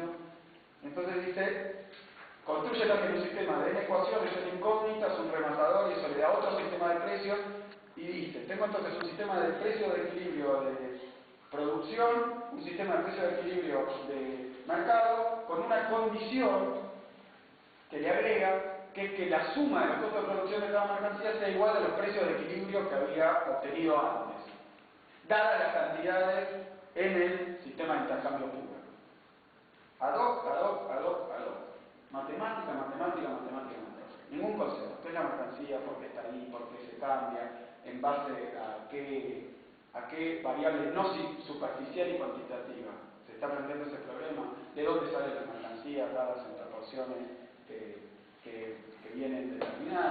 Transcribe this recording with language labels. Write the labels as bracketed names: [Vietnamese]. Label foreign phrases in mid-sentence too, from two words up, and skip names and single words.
[Spanish] Entonces dice, construye también un sistema de n ecuaciones, n incógnitas, un rematador y eso le da otro sistema de precios y dice, tengo entonces un sistema de precio de equilibrio de producción, un sistema de precio de equilibrio de mercado con una condición que le agrega que es que la suma de los costos de producción de cada mercancía sea igual a los precios de equilibrio que había obtenido antes, dadas las cantidades en el sistema de intercambio puro. [Latin] Ad hoc, ad hoc, ad hoc, ad hoc. [Spanish] Matemática, matemática, matemática, matemática. Ningún concepto. ¿Qué es la mercancía? ¿Por qué está ahí? ¿Por qué se cambia? ¿En base a qué variable no superficial y cuantitativa se está planteando ese problema? ¿De dónde salen las mercancías dadas en proporciones que vienen determinadas?